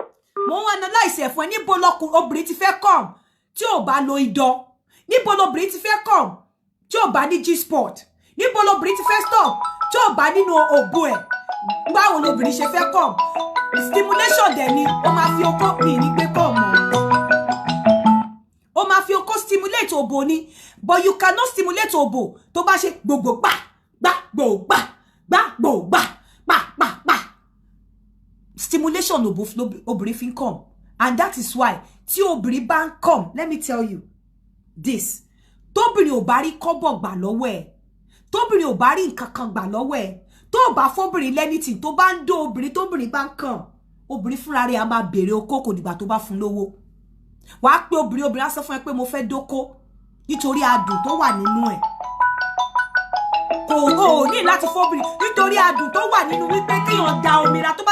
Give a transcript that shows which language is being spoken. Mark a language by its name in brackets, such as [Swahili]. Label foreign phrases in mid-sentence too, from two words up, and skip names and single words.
[Yoruba] Mo ń analyse ẹ̀ fún ẹ níbo obìnrin ti fẹ́ come tí ò bá lo idọ̀ níbo lobìnrin ti fẹ́ come tí ò bá ní G-spot níbo lobìnrin ti fẹ́ stop tí ò bá nínú òbò ẹ̀ báwo lobìnrin ṣe fẹ́ [English] come stimulation [Yoruba] dẹ̀ ni ó máa fi okó mi ní gbé come ó máa fi okó stimulate òbò ni [English] but you cannot stimulate [Yoruba] òbò tó bá ṣe gbogbo gbà stimulation obìnrin fi ń [English] come and that is why [Yoruba] tí obìnrin bá ń come [English] let me tell you this [Yoruba] tóbìnrin ò bá rí kọ́bọ̀ gbà lọ́wọ́ ẹ̀ tóbìnrin ò bá rí nǹkan kan gbà lọ́wọ́ ẹ̀ tó bá fóbìnrin lẹ́nìtì tó bá ń dó obìnrin tóbìnrin bá ń kàn obìnrin fúnra rẹ̀ á máa béèrè okó kò dìgbà tó bá fún lówó wàá pé obìnrin á sọ fún ẹ pé mo fẹ́ dóko nítorí adùn tó wà nínú ẹ̀ kò ní láti fóbìnrin nítorí adùn tó wà nínú wípé kéèyàn da omira tó bá